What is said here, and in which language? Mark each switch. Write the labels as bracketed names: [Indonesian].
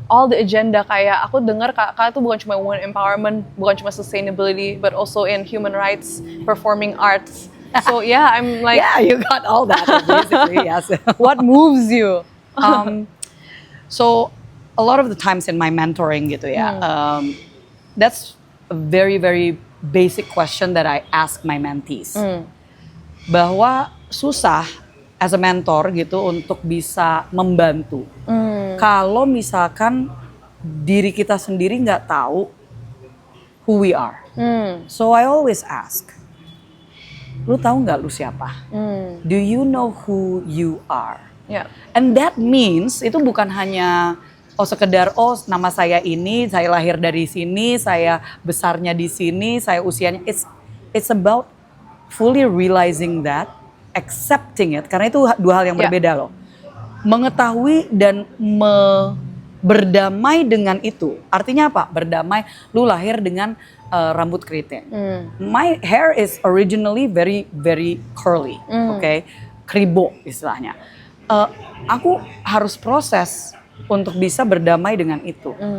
[English] all the agenda. [Indonesian] Kayak aku dengar Kak tuh bukan cuma [English] women empowerment, bukan cuma sustainability, but also in human rights, performing arts. So yeah, I'm like, Yeah, you got all that basically. Yes. what moves you? So a lot of the times in my mentoring gitu ya, that's a very very basic question that I ask my mentees. [Indonesian] Bahwa susah [English] as a mentor [Indonesian] gitu untuk bisa membantu. Kalau misalkan diri kita sendiri nggak tahu [English] who we are. So I always ask, [Indonesian] lu tahu nggak lu siapa? [English] Do you know who you are? Yeah. And that means [Indonesian] itu bukan hanya sekedar nama saya ini, saya lahir dari sini, saya besarnya di sini, saya usianya. [English] It's about fully realizing that, accepting it, [Indonesian] karena itu dua hal yang berbeda loh. Mengetahui dan berdamai dengan itu. Artinya apa? Berdamai, lu lahir dengan rambut keriting. [English] My hair is originally very very curly, okay? [Indonesian] Kribo istilahnya. Aku harus proses untuk bisa berdamai dengan itu.